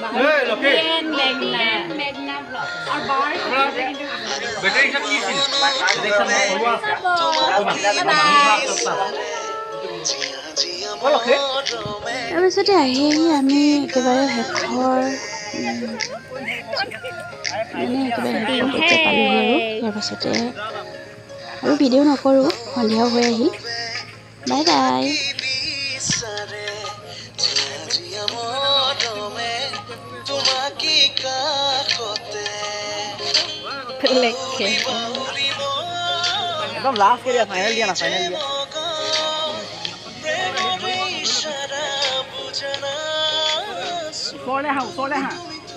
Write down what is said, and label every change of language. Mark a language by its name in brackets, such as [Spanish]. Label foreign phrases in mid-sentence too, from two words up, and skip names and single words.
[Assamese] তাৰপিছতে আহি আমি একেবাৰে শেষৰ মানে একেবাৰে শেষতে পালোঁ আৰু ইয়াৰ পাছতে আৰু ভিডিঅ' নকৰোঁ সন্ধিয়াও হৈ আহিল [English] bye bye [Hindi] एकदम लास्ट के लिए फाइनल दिया ना फाइनल दिया सोले हाँ